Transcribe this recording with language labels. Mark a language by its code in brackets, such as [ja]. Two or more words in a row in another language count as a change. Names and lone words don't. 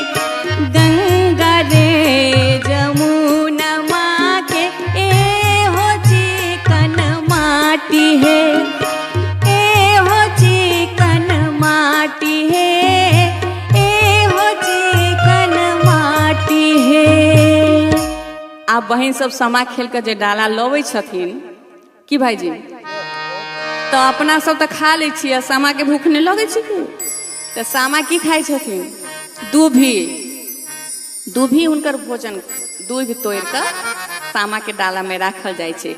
[mai] गंगा रे जमुना माँ के ए हो चिकन माटी है। ए हो चिकन माटी है। ए हो चिकन माटी है। आप बहन सब समा खेल कर जे डाला लबै छथिन कि भाईजी तो अपना सब तो खा लै छियै। सामा के भूख नहीं लगे छै तो सामा की खाई छथिन दूभी। दूभी हुनकर भोजन दूध तोड़ कर सामा के डाला में राखल जाय छै।